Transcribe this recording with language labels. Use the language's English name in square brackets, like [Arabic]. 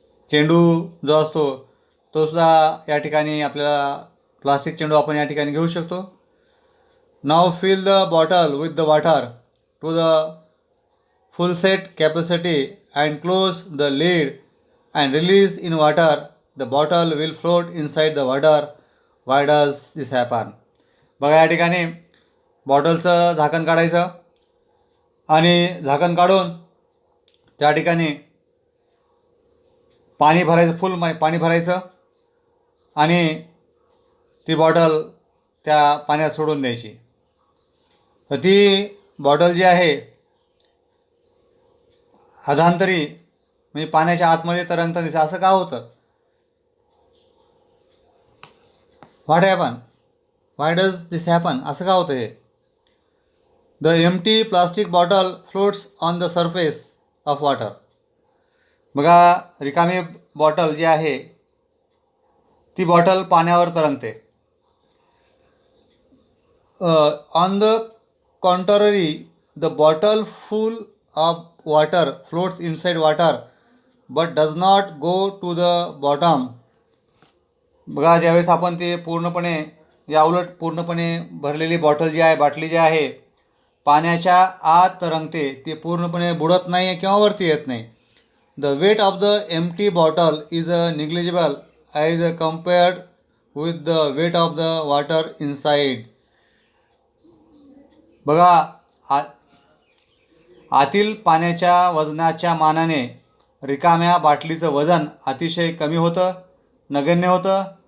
[Marathi] चेंडू जो असतो तो सुद्धा या ठिकाणी आपल्याला प्लास्टिक चेंडू आपण या ठिकाणी घेऊ शकतो. [English] नाव fill the bottle with the water to the full set capacity and close the lid and release in water. The bottle will float inside the water. Why does this happen? [Marathi] बघा, या ठिकाणी बॉटलचं झाकण काढायचं आणि झाकण काढून त्या ठिकाणी पाणी भरायचं, फुल पाणी भरायचं आणि ती बॉटल त्या पाण्यात सोडून द्यायची. तर ती बॉटल जी आहे अधांतरी म्हणजे पाण्याच्या आतमध्ये तरंगता दिसतं. असं का होतं? [English] Why does this happen? [Marathi] असं का होतं हे? [English] The empty plastic bottle floats on the surface of water. [Marathi] बघा, रिकामी बॉटल जी आहे ती बॉटल पाण्यावर तरंगते. [English] On the contrary the bottle full of water floats inside water but does not go to the bottom. [Marathi] बघा, ज्यावेळेस आपण ते पूर्णपणे भरलेली बाटली जी आहे पाण्याच्या आत तरंगते, ते पूर्णपणे बुडत नाही किंवा वरती येत नाही. [English] The weight of the empty bottle is negligible as compared with the weight of the water inside. [Marathi] बघा, आतील पाण्याच्या वजनाच्या मानाने रिकाम्या बाटलीचं वजन अतिशय कमी होतं, नगण्य होतं.